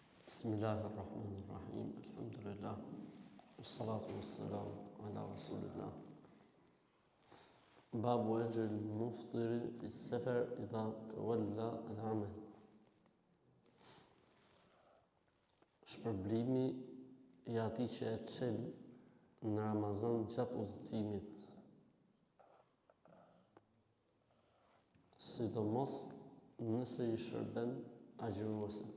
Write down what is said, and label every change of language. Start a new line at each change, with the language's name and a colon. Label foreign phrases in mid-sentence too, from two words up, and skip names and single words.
Arabic: بسم الله الرحمن الرحيم. الحمد لله. والصلاة والسلام على رسول الله. باب أجر المفطر في السفر إذا تولى العمل.
Albanian: Shpërblimi i atij që e çel në Ramazan gjatë udhëtimit. Sidomos nëse i shërben agjëruesit.